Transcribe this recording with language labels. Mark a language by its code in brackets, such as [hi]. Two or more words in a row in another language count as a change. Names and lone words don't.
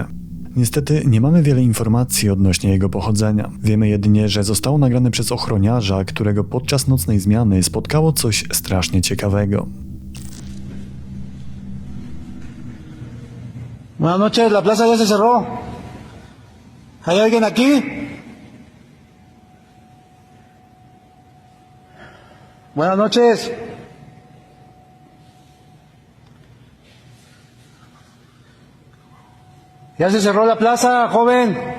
[pl] Niestety nie mamy wiele informacji odnośnie jego pochodzenia. Wiemy jedynie, że zostało nagrane przez ochroniarza, którego podczas nocnej zmiany spotkało coś strasznie ciekawego. [es] Buenas noches, la plaza ya se cerró. ¿Hay alguien aquí? Buenas noches. Ya se cerró la plaza, joven.